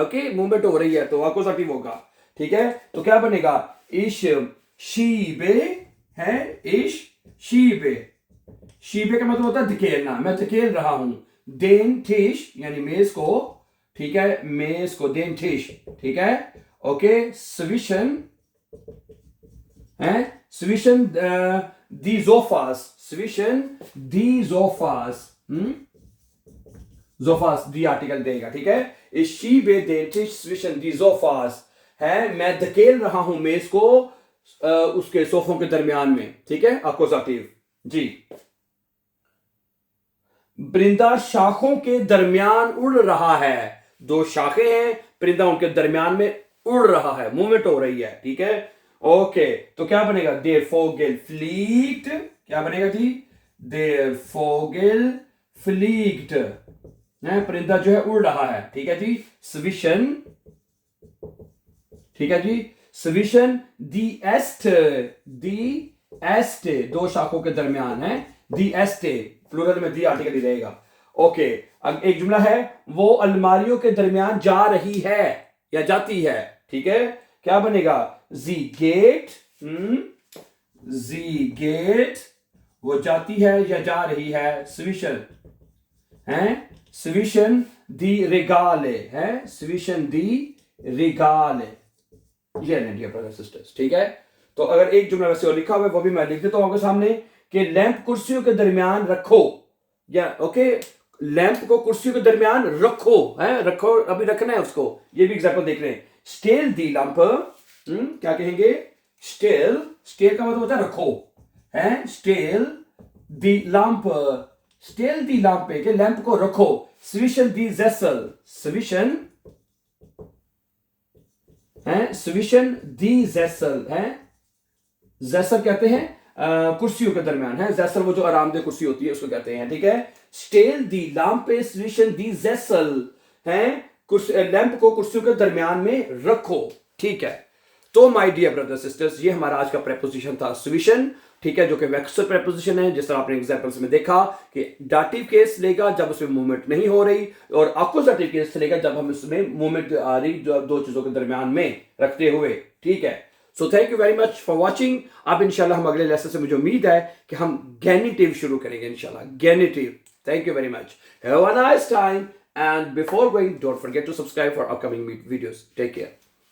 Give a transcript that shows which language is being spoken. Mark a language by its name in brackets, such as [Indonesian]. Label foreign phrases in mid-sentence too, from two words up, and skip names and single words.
[Hindi] ओके, मूवमेंट हो रही है तो अकुजाटिव होगा. ठीक है, तो क्या बनेगा, [German] ich schiebe [Hindi] है, [German] ich schiebe. [Hindi] शीबे का मतलब होता है धकेलना, मैं धकेल रहा हूं. [German] den Tisch [Hindi] यानी मेज को. ठीक है, मेज को [German] den Tisch. [Hindi] ठीक है, ओके, स्विशन है, [German] zwischen die Sofas, zwischen die Sofas. [Hindi] Sofas die आर्टिकल देगा. ठीक है, [German] ich schiebe den Tisch zwischen die Sofas [Hindi] है, मैं धकेल रहा हूं मेज को उसके सोफों के दरमियान में. ठीक है, अकुजाटिव. जी, परिंदा शाखों के दरमियान उड़ रहा है. दो शाखें हैं, परिंदा उनके दरमियान में उड़ रहा है, मूवमेंट हो रही है. ठीक है, ओके, तो क्या बनेगा, [German] der Vogel fliegt. [Hindi] क्या बनेगा जी, [German] der Vogel fliegt. [Hindi] परिंदा जो है उड़ रहा है. ठीक है जी, zwischen. ठीक है जी, [German] zwischen die Äste, die Äste, [Hindi] दो शाखों के दरमियान है. [German] die Äste [Hindi] प्लूरल में die आर्टिकल ही रहेगा. ओके, अब एक जुमला है, वो अलमारियों के दरमियान जा रही है या जाती है. ठीक है, क्या बनेगा, [German] sie geht. sie geht, [Hindi] वो जाती है या जा रही है. [German] zwischen है, zwischen die Regale है, zwischen die Regale. [Hindi] ये नहीं [English] dear brother sisters. [Hindi] ठीक है, तो अगर एक जुमला वैसे और लिखा हुआ है वो भी मैं लिख देता हूं आपके सामने कि लैंप कुर्सियों के दरमियान रखो. या ओके, लैंप को कुर्सियों के दरमियान रखो है, रखो अभी रखना है उसको. ये भी एग्जांपल देख रहे हैं. [German] Stell die Lampe, [Hindi] क्या कहेंगे, स्टेल. स्टेल का मतलब होता है रखो है, [German] Stell die Lampe. Stell die Lampe [Hindi] के लैंप को रखो. [German] zwischen die Sessel, zwischen है, zwischen die Sessel है. [Hindi] Sessel कहते हैं कुर्सियों के दरमियान है. Sessel वो जो आरामदेह कुर्सी होती है उसको कहते हैं. ठीक है, [German] Stell die Lampe zwischen die Sessel [Hindi] है, लैंप को कुर्सियों के दरमियान में रखो. ठीक है, तो [English] my dear brother sisters, [Hindi] ये हमारा आज का प्रेपोजिशन था zwischen. ठीक है, जो कि वेक्सर प्रेपोजिशन है, जिस तरह आपने एग्जांपल्स में देखा कि डाटिव केस लेगा जब उसमें मूवमेंट नहीं हो रही, और अकुजाटिव केस लेगा जब हम इसमें मूवमेंट आ रही जो दो चीजों के दरमियान में रखते हुए. ठीक है, [English] So thank you very much for watching. [Hindi] अब इंशाल्लाह हम अगले लेसन से मुझे उम्मीद है कि हम गेनिटिव शुरू करेंगे इंशाल्लाह. गेनिटिव. [English] Thank you very much. Have a nice time, and before going don't forget to subscribe for upcoming videos. Take care.